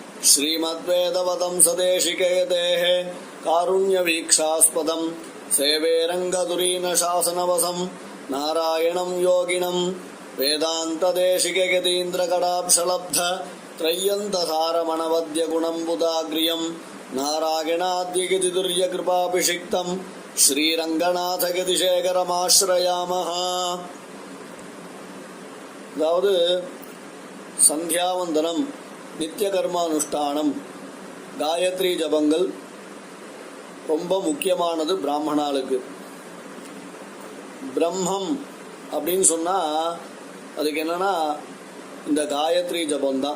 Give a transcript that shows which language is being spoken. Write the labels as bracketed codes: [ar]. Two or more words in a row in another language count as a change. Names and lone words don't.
[sa] श्रीमद्वेदवदंसदेशिकेतेः कारुण्यवीक्षास्पदं सेवे रङ्गधुरीनशासनवसं नारायणं योगिनं वेदान्तदेशिकयतीन्द्रकटाक्षलब्ध त्रय्यन्तसारमणवद्यगुणं बुधाग्र्यं नारायणाद्यगितिदुर्यकृपाभिषिक्तं श्रीरङ्गनाथगतिशेखरमाश्रयामः. [ta] அதாவது சந்தியாவந்தனம், நித்திய கர்மானுஷ்டானம், காயத்ரி ஜபங்கள் ரொம்ப முக்கியமானது பிராமணாளுக்கு. பிரம்மம் அப்படின்னு சொன்னால் அதுக்கு என்னன்னா இந்த காயத்ரி ஜபம்தான்.